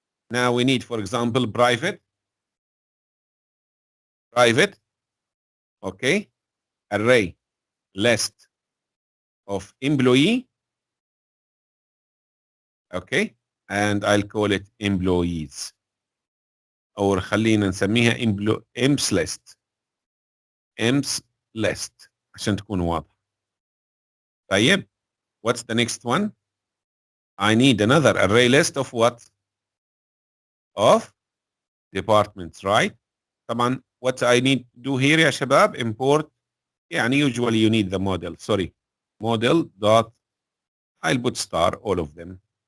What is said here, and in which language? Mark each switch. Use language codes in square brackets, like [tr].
[en] Now we need, for example, private, okay, array list of employee, okay, and I'll call it employees. [ar] or خلينا نسميها امس list. امس list عشان تكون واضح. طيب, [en] what's the next one? I need another array list of what? Of departments, right? [ar] طبعا [en] what I need to do here [ar] يا شباب, [en] import, [ar] يعني [en] usually you need the model, sorry, model dot, I'll put star all of them.